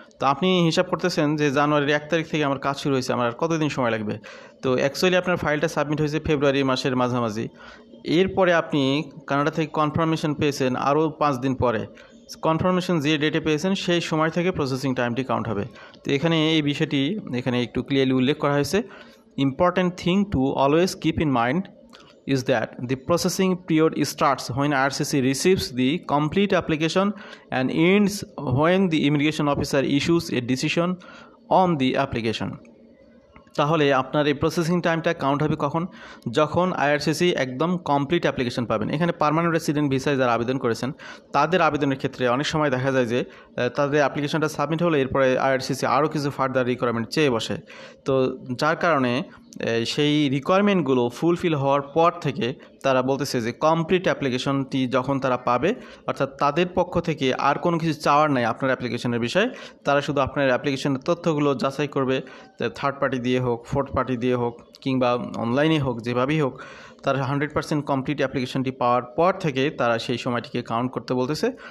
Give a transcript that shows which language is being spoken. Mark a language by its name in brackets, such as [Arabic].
[Bangla] তো আপনি হিসাব করতেছেন যে জানুয়ারির 1 তারিখ থেকে আমার কাজ শুরু হয়েছে, আমার আর কতদিন সময় লাগবে। তো অ্যাকচুয়ালি আপনার ফাইলটা সাবমিট হয়েছে ফেব্রুয়ারি মাসের মাঝামাঝি। এরপরে আপনি কানাডা থেকে কনফার্মেশন পেয়েছেন আরও 5 দিন পরে। কনফার্মেশন যে ডেটে পেয়েছেন সেই সময় থেকে প্রসেসিং টাইমটি কাউন্ট হবে। তো এখানে এই বিষয়টি এখানে একটু ক্লিয়ারলি উল্লেখ করা হয়েছে। [English] Important thing to always keep in mind is that the processing period starts when IRCC receives the complete application and ends when the immigration officer issues a decision on the application. [Bangla] তাহলে আপনার এই processing টাইমটা count হবে কখন, যখন IRCC একদম complete application পাবেন। এখানে পার্মানেন্ট রেসিডেন্ট ভিসায় যারা আবেদন করেছেন তাদের আবেদনের ক্ষেত্রে অনেক সময় দেখা যায় যে তাদের অ্যাপ্লিকেশনটা সাবমিট হলে এরপরে আইআরসিসি আরও কিছু ফার্দার রিকোয়ারমেন্ট চেয়ে বসে। তো যার কারণে সেই রিকোয়ারমেন্টগুলো ফুলফিল হওয়ার পর থেকে তারা বলতেছে যে কমপ্লিট অ্যাপ্লিকেশনটি যখন তারা পাবে, অর্থাৎ তাদের পক্ষ থেকে আর কোনো কিছু চাওয়ার নাই আপনার অ্যাপ্লিকেশনের বিষয়ে, তারা শুধু আপনার অ্যাপ্লিকেশনের তথ্যগুলো যাচাই করবে, থার্ড পার্টি দিয়ে হোক, ফোর্থ পার্টি দিয়ে হোক, কিংবা অনলাইনে হোক, যেভাবেই হোক, তারা 100% কমপ্লিট অ্যাপ্লিকেশনটি পাওয়ার পর থেকে তারা সেই সময়টিকে কাউন্ট করতে বলতেছে।